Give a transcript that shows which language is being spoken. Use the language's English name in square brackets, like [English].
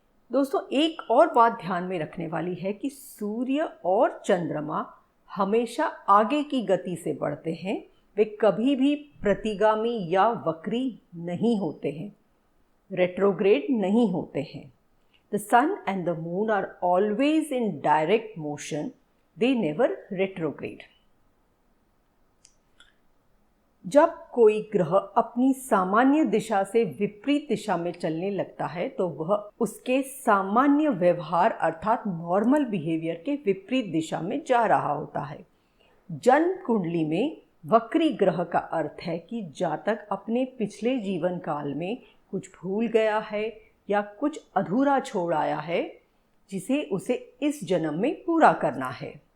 [Hindi] दोस्तों, एक और बात ध्यान में रखने वाली है कि सूर्य और चंद्रमा हमेशा आगे की गति से बढ़ते हैं। वे कभी भी प्रतिगामी या वक्री नहीं होते हैं, रेट्रोग्रेड नहीं होते हैं। [English] The sun and the moon are always in direct motion. They never retrograde. [Hindi] जब कोई ग्रह अपनी सामान्य दिशा से विपरीत दिशा में चलने लगता है तो वह उसके सामान्य व्यवहार अर्थात नॉर्मल बिहेवियर के विपरीत दिशा में जा रहा होता है। जन्म कुंडली में वक्री ग्रह का अर्थ है कि जातक अपने पिछले जीवन काल में कुछ भूल गया है या कुछ अधूरा छोड़ आया है, जिसे उसे इस जन्म में पूरा करना है।